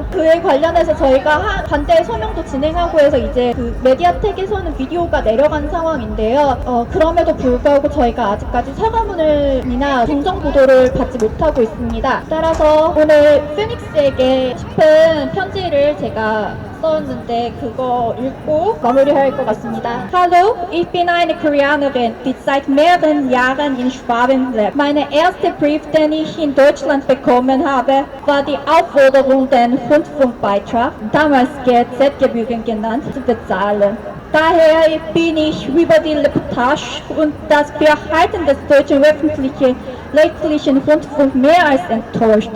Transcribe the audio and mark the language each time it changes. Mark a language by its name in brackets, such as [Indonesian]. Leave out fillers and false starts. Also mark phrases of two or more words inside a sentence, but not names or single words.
[Korean] 그에 관련해서 저희가 반대 서명도 진행하고 해서 이제 그 메디아텍에서는 비디오가 내려간 상황인데요. 그럼에도 불구하고 저희가 아직까지 사과문이나 정정 보도를 받지 못하고 있습니다. 따라서 오늘 페닉스에게 싶은 편지를 제가 썼는데 그거 읽고 마무리할 것 같습니다. [German] Hallo, ich bin eine Koreanerin, die seit mehreren Jahren in Schwaben lebt. Meine erste Brief, den ich in Deutschland bekommen habe, war die Aufforderung, den Rundfunkbeitrag, damals GZ-Gebühren genannt, zu bezahlen. Daher bin ich über die Reportage und das Verhalten des deutschen öffentlich-rechtlichen Rundfunks mehr als enttäuscht.